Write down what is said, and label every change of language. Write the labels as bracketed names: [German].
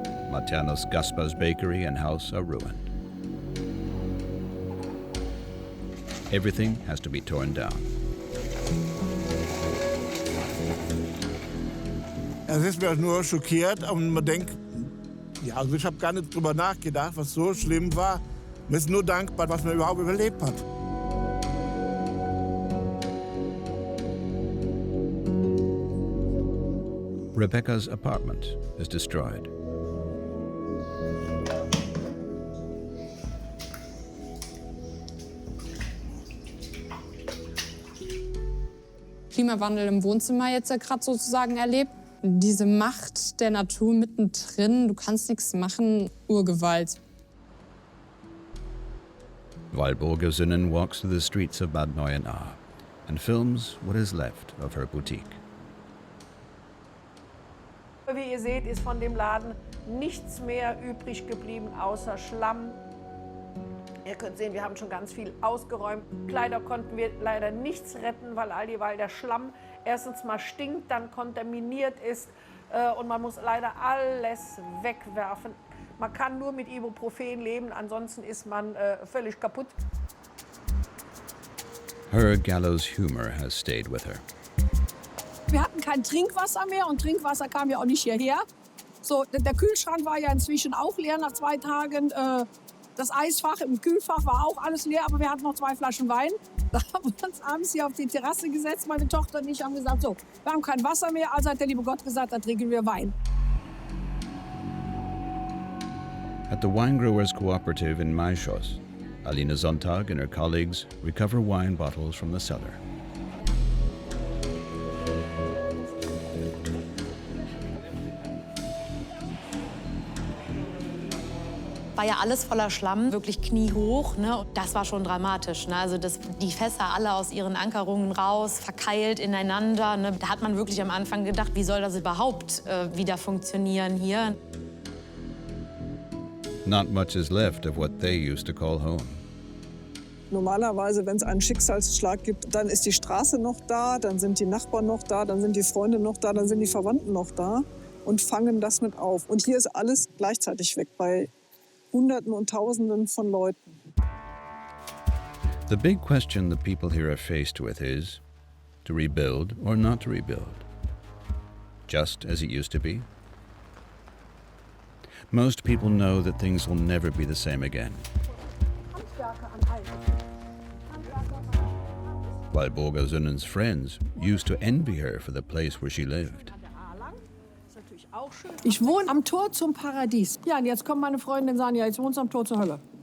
[English] Maternos Gaspar's bakery and house are ruined. Everything has to be torn down. [German] Es ist mir nur schockiert und man denkt, ja, also ich habe gar nicht drüber nachgedacht, was so schlimm war. Man ist nur dankbar, was man überhaupt überlebt hat. [English] Rebecca's apartment is destroyed. [German] Klimawandel im Wohnzimmer jetzt gerade sozusagen erlebt. Diese Macht der Natur mittendrin, du kannst nichts machen, Urgewalt. [English] Walburga Zinnen walks through the streets of Bad Neuenahr and films what is left of her boutique. [German] Wie ihr seht, ist von dem Laden nichts mehr übrig geblieben, außer Schlamm. Ihr könnt sehen, wir haben schon ganz viel ausgeräumt. Kleider konnten wir leider nichts retten, weil der Schlamm erstens mal stinkt, dann kontaminiert ist und man muss leider alles wegwerfen. Man kann nur mit Ibuprofen leben, ansonsten ist man völlig kaputt. [English] Her gallows humor has stayed with her. [German] Wir hatten kein Trinkwasser mehr und Trinkwasser kam ja auch nicht hierher. So, der Kühlschrank war ja inzwischen auch leer nach 2 Tagen. Das Eisfach im Kühlfach war auch alles leer, aber wir hatten noch 2 Flaschen Wein. Da haben wir uns abends hier auf die Terrasse gesetzt, meine Tochter und ich haben gesagt, so, wir haben kein Wasser mehr, also hat der liebe Gott gesagt, dann trinken wir Wein. [English] At the Wine Growers Cooperative in Maischoss, Alina Sonntag and her colleagues recover wine bottles from the cellar. [German] War ja alles voller Schlamm, wirklich kniehoch. Ne? Das war schon dramatisch. Ne? Also die Fässer alle aus ihren Ankerungen raus, verkeilt ineinander. Ne? Da hat man wirklich am Anfang gedacht, wie soll das überhaupt wieder funktionieren hier? [English] Not much is left of what they used to call home. [German] Normalerweise, wenn es einen Schicksalsschlag gibt, dann ist die Straße noch da, dann sind die Nachbarn noch da, dann sind die Freunde noch da, dann sind die Verwandten noch da und fangen das mit auf. Und hier ist alles gleichzeitig weg bei Hunderten und Tausenden von Leuten. [English] The big question the people here are faced with is, to rebuild or not to rebuild? Just as it used to be? Most people know that things will never be the same again. Walburga Zinnen's friends used to envy her for the place where she lived. [German] Ich wohne am Tor zum Paradies. Ja, und jetzt kommen meine Freundinnen und sagen, ja, jetzt wohnst du am Tor zur Hölle.